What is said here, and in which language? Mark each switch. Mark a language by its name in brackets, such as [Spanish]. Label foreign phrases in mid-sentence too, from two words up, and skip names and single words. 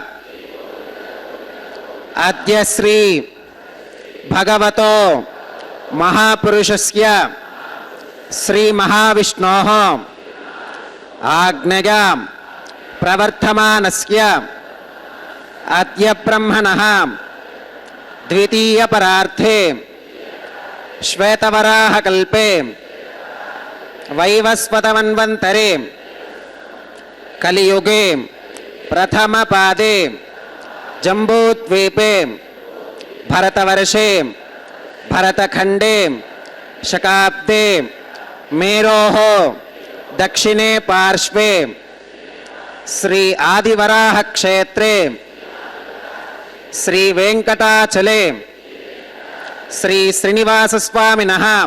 [Sanskrit] अद्य श्री भगवतो महापुरुषस्य श्री महाविष्णोः आज्ञया प्रवर्तमानस्य अद्य ब्रह्मणः द्वितीय परार्थे श्वेतवराह कल्पे वैवस्वतमन्वन्तरे कलियुगे प्रथम पादे जम्बूद्वीपे भरतवर्षे भरतखण्डे शकाब्दे मेरोः दक्षिणे पार्श्वे श्री आदिवराह क्षेत्रे श्री वेंकटाचले श्री श्रीनिवास स्वामिनः